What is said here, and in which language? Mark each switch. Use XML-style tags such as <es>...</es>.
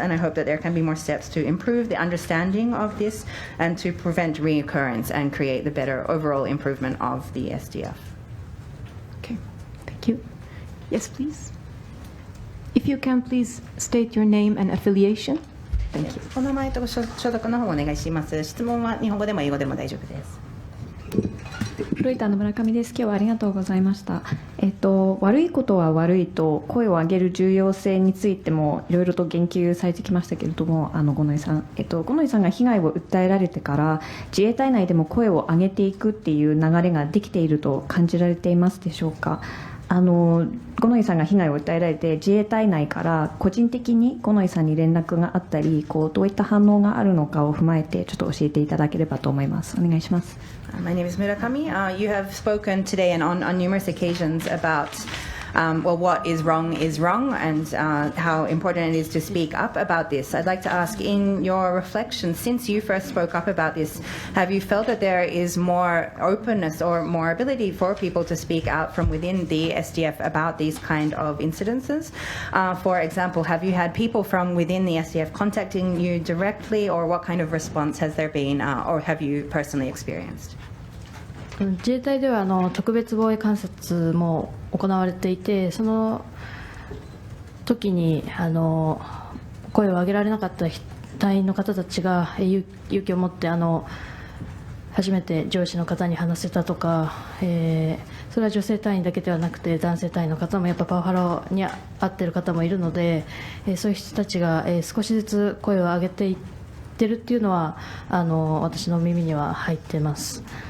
<en>And I hope that there can be more steps to improve the understanding of this and to prevent reoccurrence and create the better overall improvement of the SDF. Okay, thank you. Yes, please. If you can, please state your name and affiliation. Thank you.</en> <ja>お名前と所属の方をお願いします。質問は日本語でも英語でも大丈夫です。フロイターの村上です。今日はありがとうございました。悪いことは悪いと声を上げる重要性についてもいろいろと言及されてきましたけれども、五ノ井さん、五ノ井さんが被害を訴えられてから自衛隊内でも声を上げていくっていう流れができていると感じられていますでしょうか。五ノ井さんが被害を訴えられて自衛隊内から個人的に五ノ井さんに連絡があったり、どういった反応があるのかを踏まえてちょっと教えていただければと思います。お願いします。</ja> <en>My name is Murakami. You have spoken today and on numerous occasions about what is wrong and how important it is to speak up about this. I'd like to ask, in your reflection, since you first spoke up about this, have you felt that there is more openness or more ability for people to speak out from within the SDF about these kind of incidences? For example, have you had people from within the SDF contacting you directly, or what kind of response has there been, or have you personally experienced?</en> <ja>自衛隊では特別防衛監察も行われていて、その時に声を上げられなかった隊員の方たちが勇気を持って初めて上司の方に話せたとか、それは女性隊員だけではなくて男性隊員の方もやっぱパワハラに遭っている方もいるので、そういう人たちが少しずつ声を上げていってるっていうのは私の耳には入っています。</ja>